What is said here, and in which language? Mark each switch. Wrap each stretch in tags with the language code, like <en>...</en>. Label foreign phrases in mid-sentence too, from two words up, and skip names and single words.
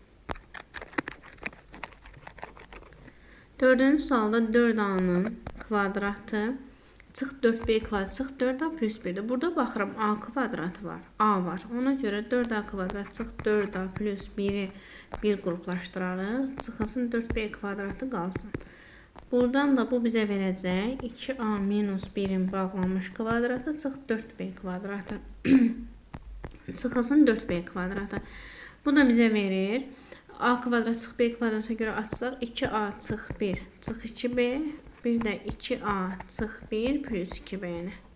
<az>4-cü sualda 4a-nın kvadratı çıx 4b kvadrat çıx 4a plus 1-dir. Burada baxıram a kvadratı var, a var. Ona görə 4a kvadrat çıx 4a plus 1-i bir qruplaşdırarıq. Çıxılsın 4b kvadratı qalsın. Buradan da bu bizə verəcək 2a minus 1-in bağlanmış kvadratı çıx 4b kvadratı. Çıxılsın 4b kvadratı. Bu da bizə verir. A kvadrat çıx b kvadrata görə açsaq 2a çıx 1 çıx 2b, bir də 2a çıx 1 plus 2b-ni.</az>